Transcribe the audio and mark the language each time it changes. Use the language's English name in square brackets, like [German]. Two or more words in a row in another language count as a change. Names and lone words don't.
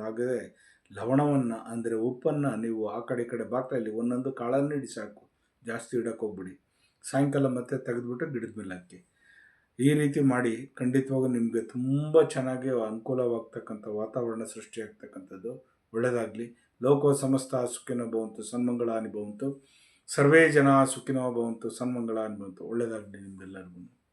[Kannada] ಹಾಗಾದರೆ ಲವಣವನ್ನು, ಅಂದರೆ ಉಪ್ಪನ್ನು ನೀವು ಆ ಕಡೆ ಈ ಕಡೆ ಬಾಕ್ಲಲ್ಲಿ ಒಂದೊಂದು ಕಾಳನ್ನು ಇಡಿ ಸಾಕು, ಜಾಸ್ತಿ ಇಡೋಕ್ಕೆ ಹೋಗ್ಬಿಡಿ. ಸಾಯಂಕಾಲ ಮತ್ತೆ ತೆಗೆದುಬಿಟ್ಟು ಗಿಡದ ಮೇಲೆ ಹಾಕಿ. ಈ ರೀತಿ ಮಾಡಿ ಖಂಡಿತವಾಗೂ ನಿಮಗೆ ತುಂಬ ಚೆನ್ನಾಗಿ ಅನುಕೂಲವಾಗ್ತಕ್ಕಂಥ ವಾತಾವರಣ ಸೃಷ್ಟಿಯಾಗ್ತಕ್ಕಂಥದ್ದು. ಒಳ್ಳೆಯದಾಗಲಿ. [Sanskrit] ಲೋಕೋ ಸಮಸ್ತ ಸುಖಿನೋ ಭವಂತು, ಸನ್ಮಂಗಳಾನಿ ಭವಂತು, ಸರ್ವೇ ಜನ ಸುಖಿನೋ ಭವಂತು, ಸನ್ಮಂಗಳಾನಿ ಭವಂತು. [Kannada] ಒಳ್ಳೆಯದಾಗಲಿ ನಿಮ್ಮೆಲ್ಲರಿಗೂ.